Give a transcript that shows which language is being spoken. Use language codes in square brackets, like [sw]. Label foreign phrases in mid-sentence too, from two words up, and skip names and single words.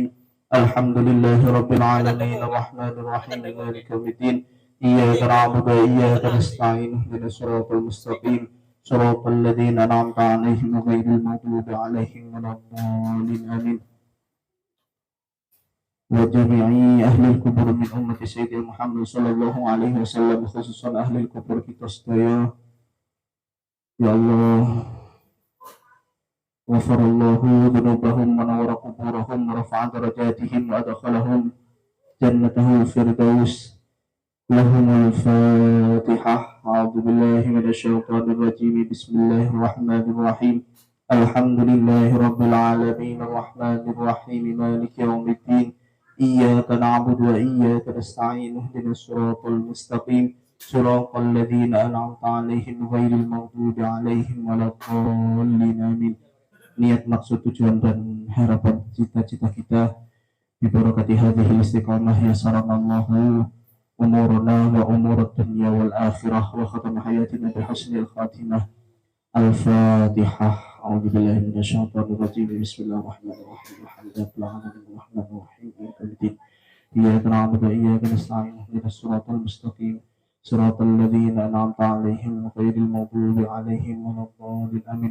[ar] الحمد لله رب العالمين الرحمن الرحيم مالك يوم الدين إياك نعبد وإياك نستعين اهدنا الصراط المستقيم صراط الذين أنعمت عليهم غير المغضوب عليهم ولا الضالين آمين. وجميع أهل الكبر من أمة سيدنا محمد صلى الله عليه وسلم، خصوصا أهل الكبر [jv] kita sedaya. [ar] يا الله, غفر الله ذنوبهم ونور قبورهم ورفع درجاتهم وأدخلهم جنته الفردوس. لهم الفاتحة. أعوذ بالله من الشيطان الرجيم. بسم الله الرحمن الرحيم. الحمد لله رب العالمين الرحمن الرحيم مالك يوم الدين إياك نعبد وإياك نستعين اهدنا الصراط المستقيم صراط الذين أنعمت عليهم غير المغضوب عليهم ولا الضالين آمين. [id] Niat, maksud, tujuan dan harapan cita-cita kita [ar] ببركة هذه الاستقامة يسر الله أمورنا وأمور الدنيا والآخرة وختم حياتنا بحسن الخاتمة. Al-Fatihah. أعوذ بالله من الشيطان الرجيم بسم الله الرحمن الرحيم. الحمد لله الرحمن الرحيم مالك يوم الدين إياك نعبد وإياك نستعين اهدنا الصراط المستقيم صراط الذين أنعمت عليهم غير المغضوب عليهم ولا الضالين آمين.